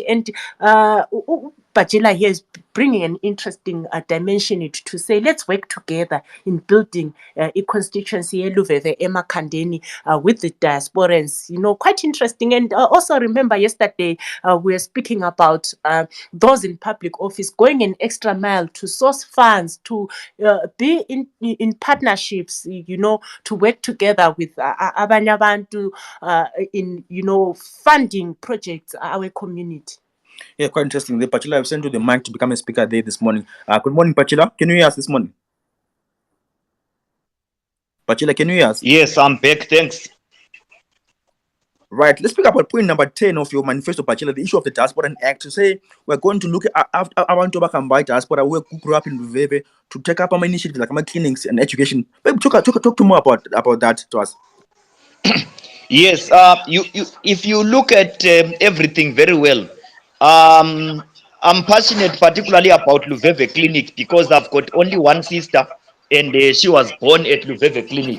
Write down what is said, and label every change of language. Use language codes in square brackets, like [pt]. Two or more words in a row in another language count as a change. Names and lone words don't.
[en] And Bajila here is bringing an interesting dimension it to say let's work together in building a constituency Luveve Emakhandeni with the diasporans. Quite interesting. And also remember yesterday we were speaking about those in public office going an extra mile to source funds to be in partnerships, to work together with [nd] abanye abantu [en] in funding projects our community. Yeah, quite interesting. The Pachila, I've sent you the mic to become a speaker there this morning. Good morning, Pachila. Can you hear us this morning? Pachila, can you hear us? Yes, I'm back. Thanks. Right, let's speak about point number 10 of your manifesto, Pachila, the issue of the Diaspora Act. To say we're going to look at [nd] abantu abahambayo [en] diaspora who grew up in Luveve to take up our initiatives like clinics and education. Maybe talk to more about that to us. Yes, you if you look at everything very well, I'm passionate particularly about Luveve Clinic because I've got only one sister and she was born at Luveve Clinic.